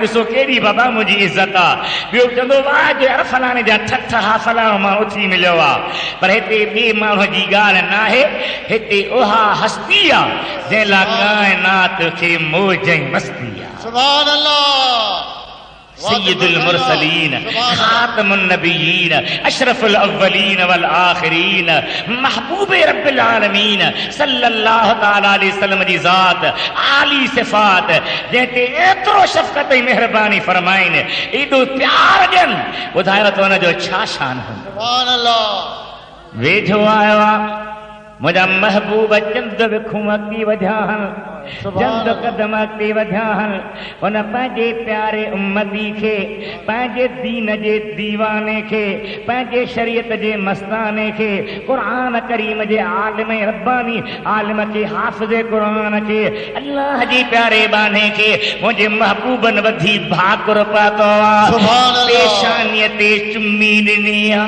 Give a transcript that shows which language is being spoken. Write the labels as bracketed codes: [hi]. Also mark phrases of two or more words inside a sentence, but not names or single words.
[sd] ॾिसो केॾी बाबा मुंहिंजी इज़त आहे। ॿियो चवंदो वाह जो हर फलाणे जा ठठ हा फलाणो माण्हू उथी मिलियो आहे, पर हिते ॿिए माण्हू जी ॻाल्हि न आहे। हिते उहा हस्ती आहे जंहिं लाइ काइनात खे मौज ऐं मस्ती आहे। [ar] سبحان الله. سيد المرسلين، خاتم النبيين، أشرف الأولين والآخرين، محبوب رب العالمين صلى الله تعالى عليه وسلم [sd] जी ज़ात, आली सिफ़ात, जंहिंते एतिरो शफ़क़त ऐं महिरबानी फरमाइनि, एॾो प्यार ॾियनि, ॿुधायो त हुनजो छा शान हूंदो। [ar] سبحان الله. [sd] वेझो आयो आहे मुंहिंजा महबूब, चंद विखूं अॻी वधिया आहिनि, जंद कदम अॻिते वधिया हल उन पंहिंजे प्यारे उम्मती खे पंहिंजे दीन जे दीवाने खे पंहिंजे शरीयत जे मस्ताने खे क़ुरान करीम जे आलिम रब्बानी आलिम खे हाफ़िज़ क़ुरान खे अल्लाह जी प्यारे बाने खे मुंहिंजे महबूबन वधी भाकुर पातो आहे पेशानीअ ते चुम्मी ॾिनी आहे